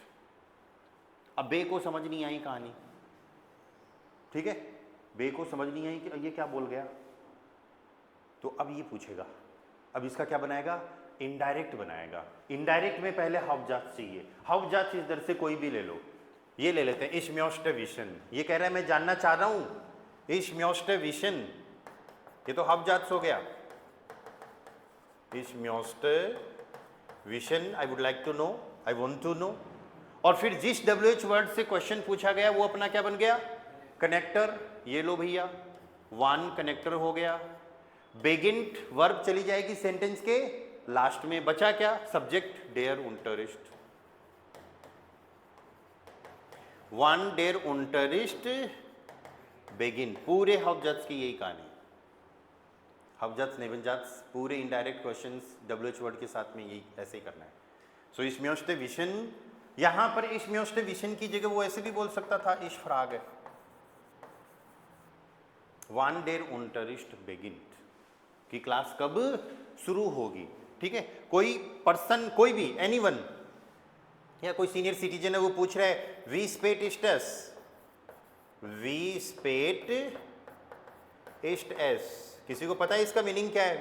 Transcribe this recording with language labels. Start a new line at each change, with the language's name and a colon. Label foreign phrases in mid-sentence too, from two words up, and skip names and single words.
Hindi: अब बे को समझ नहीं आई कहानी, ठीक है, बे को समझ नहीं आई कि ये क्या बोल गया, तो अब ये पूछेगा, अब इसका क्या बनाएगा, इनडायरेक्ट बनाएगा। इनडायरेक्ट में पहले हाउपजात्स चाहिए। हाउपजात्स इधर से कोई भी ले लो, ये ले लेते हैं
German: ich möchte wissen,
Hindi: ये कह रहा है मैं जानना चाह रहा हूं,
German: ich möchte wissen,
Hindi: ये तो हाउपजात्स हो गया।
German: ich möchte wissen,
English: I would like to know, I want to know।
Hindi: और फिर जिस
English: WH word
Hindi: से क्वेश्चन पूछा गया वो अपना क्या बन गया, कनेक्टर। ये लो भैया, वन कनेक्टर हो गया। बेगिन्ट वर्ब चली जाएगी सेंटेंस के लास्ट में, बचा क्या, सब्जेक्ट
German: der Unterricht, wann der Unterricht beginn.
Hindi: पूरे हाउपजात्स की यही कहानी, हाउपजात्स नेवनजात्स पूरे
English: indirect questions WH word
Hindi: के साथ में यही ऐसे ही करना है।
German: सो ich möchte wissen,
Hindi: यहां पर
German: ich möchte wissen
Hindi: की जगह वो ऐसे भी बोल सकता था
German: ich frage, wann der Unterricht beginnt,
Hindi: कि क्लास कब शुरू होगी, ठीक है। कोई पर्सन, कोई भी, एनीवन, या कोई
English: senior citizen
Hindi: है वो पूछ रहा है
German: wie spät ist's, wie spät ist es,
Hindi: किसी को पता है इसका मीनिंग क्या है?